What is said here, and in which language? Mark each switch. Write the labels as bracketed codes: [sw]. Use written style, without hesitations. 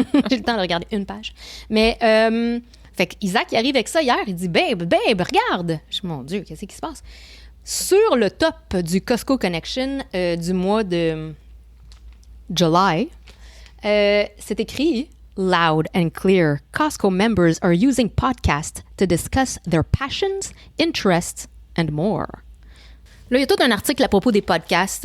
[fr] J'ai le temps de regarder une page. Mais. Fait que Isaac, il arrive avec ça hier. Il dit Babe, regarde. Je dis Mon Dieu, qu'est-ce qui se passe? Sur le top du Costco Connection du mois de July, c'est écrit [en] Loud and clear. Costco members are using podcasts to discuss their passions, interests, and more. [fr] Là, il y a tout un article à propos des podcasts.